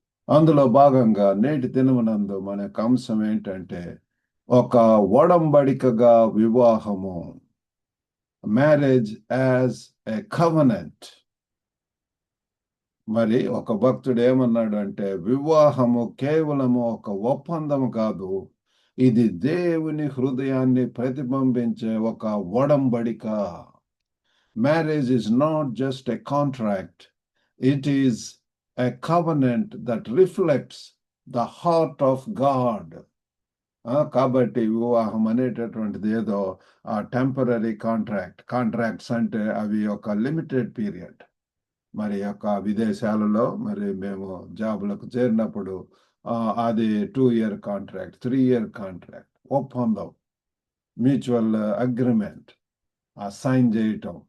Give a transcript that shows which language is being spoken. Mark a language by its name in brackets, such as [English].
[Telugu] అందులో భాగంగా నేటి దినమునందు మన యొక్క అంశం ఏంటంటే ఒక ఒడంబడికగా వివాహము, [English] Marriage as a covenant. [Telugu] మరి ఒక భక్తుడు ఏమన్నాడు అంటే, వివాహము కేవలము ఒక ఒప్పందము కాదు, ఇది దేవుని హృదయాన్ని ప్రతిబింబించే ఒక ఒడంబడిక. [English] Marriage is not just a contract, it is a covenant that reflects the heart of God. [Telugu] కాబట్టి వివాహం అనేటటువంటిది ఏదో టెంపరీ కాంట్రాక్ట్స్ అంటే అవి ఒక లిమిటెడ్ పీరియడ్. మరి యొక్క విదేశాలలో మరి మేము జాబులకు చేరినప్పుడు అది 2-year కాంట్రాక్ట్, 3-year కాంట్రాక్ట్, ఒప్పందం, మ్యూచువల్ అగ్రిమెంట్ సైన్ చేయటం.